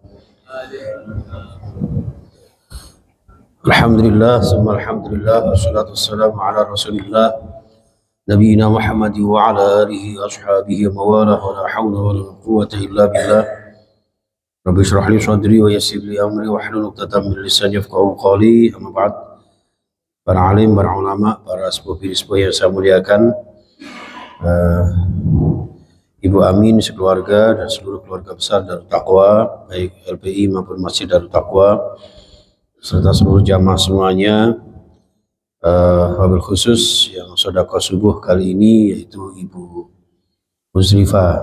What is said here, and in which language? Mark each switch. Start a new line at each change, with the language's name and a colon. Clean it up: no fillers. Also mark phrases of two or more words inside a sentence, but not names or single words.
Arabic: الحمد لله، ثم الحمد لله، والصلاة والسلام على رسول الله نبينا محمد وعلى آله وأصحابه وموالاه ولا حول ولا قوة إلا بالله. رب اشرح لي صدري ويسر لي أمري واحلل عقدة من لساني يفقهوا قولي. أما بعد.
Indonesian: Para alim, para ulama, para sepuh-sepuh yang saya muliakan, Ibu Amin sekeluarga dan seluruh keluarga besar Darut Taqwa, baik LPI maupun Masjid Darut Taqwa, serta seluruh jamaah semuanya,
Arabic: وبالخصوص
Indonesian: yang sedekah subuh kali ini yaitu Ibu Musrifah.